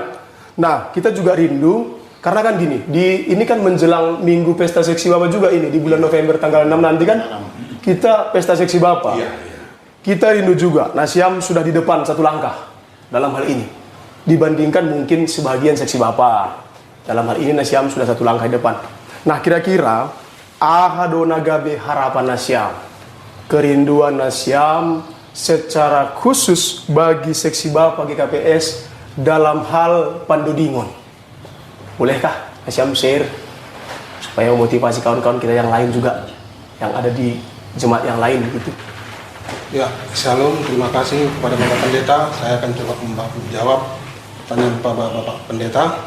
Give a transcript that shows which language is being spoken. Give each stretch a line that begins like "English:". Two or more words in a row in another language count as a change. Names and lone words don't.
Indonesian: Nah, kita juga rindu karena kan gini, ini kan menjelang Minggu Pesta Seksi Bapa juga ini di bulan November tanggal 6 nanti kan kita Pesta Seksi Bapa. Kita rindu juga. Nasiam sudah di depan satu langkah dalam hal ini dibandingkan mungkin sebagian seksi Bapa. Dalam hal ini Nasiam sudah satu langkah di depan. Nah, kira-kira Ahadonagabe harapan Nasiam, kerinduan Nasiam secara khusus bagi seksi Bapa GKPS dalam hal Pandodingon. Bolehkah Nasiam share supaya memotivasi kawan-kawan kita yang lain juga yang ada di jemaat yang lain gitu? Ya, Shalom, terima kasih kepada Bapak Pendeta. Saya akan coba menjawab pertanyaan Bapak Pendeta.